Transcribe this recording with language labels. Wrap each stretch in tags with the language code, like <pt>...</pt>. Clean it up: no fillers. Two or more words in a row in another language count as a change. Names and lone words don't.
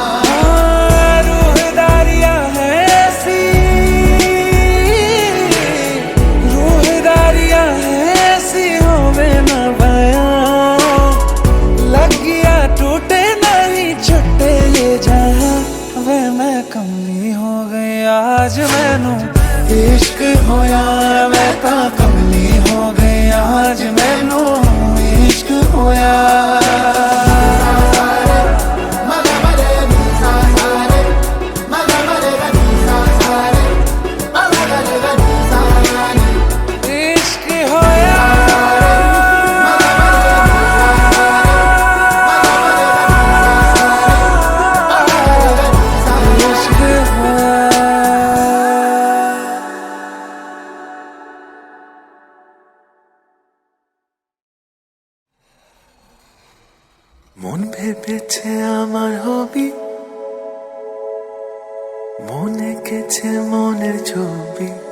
<pa>ਰੂਹਦਾਰੀਆਂ ਹੈ ਐਸੀ, ਰੂਹਦਾਰੀਆਂ ਹੈ ਐਸੀ ਹੋਵੇ ਨਾ ਬਯਾਂ, ਲੱਗੀਆਂ ਟੁੱਟੇ ਨਹੀਂ ਛੁੱਟੇ ਯੇ ਜਹਾਂ। ਵੇ ਮੈਂ ਕਮਲੀ ਹੋ ਗਈ ਅੱਜ ਮੈਨੂੰ ਇਸ਼ਕ ਹੋਇਆ, ਮੈਂ ਤਾਂ ਕਮਲੀ ਹੋ ਗਈ ਅੱਜ ਮੈਨੂੰ ਇਸ਼ਕ ਹੋਇਆ। Maga mare nisa sare, maga mare ga nisa sare, maga mare ga nisa ni. ਇਸ਼ਕ ਹੋਇਆ, ਇਸ਼ਕ ਹੋਇਆ।</pa> <bn>মন ভেবেছে আমার হবি, মন এঁকেছে মনের ছবি।</bn>